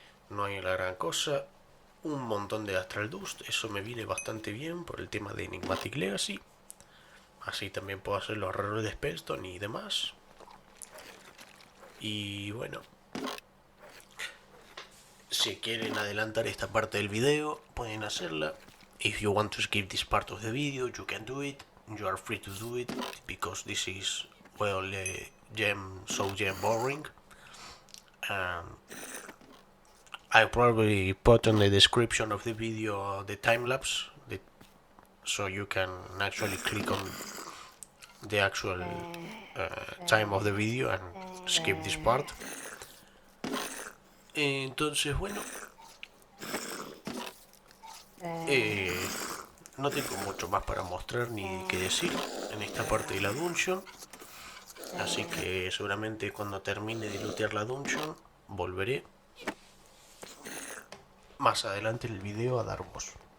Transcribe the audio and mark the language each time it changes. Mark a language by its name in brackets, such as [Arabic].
[Spanish] No hay la gran cosa. Un montón de Astral Dust, eso me viene bastante bien por el tema de Enigmatic Legacy. Así también puedo hacer los errores de Spellstone y demás. Y bueno, si quieren adelantar esta parte del video, pueden hacerla. [English] If you want to skip this part of the video, you can do it. You are free to do it, because this is, well, gem boring. I probably put on the description of the video the time lapse, so you can actually click on the actual time of the video and skip this part. [Spanish] Entonces, bueno, no tengo mucho más para mostrar ni que decir en esta parte de la dungeon. Así que seguramente cuando termine de lootear la dungeon, volveré más adelante en el video a dar voz.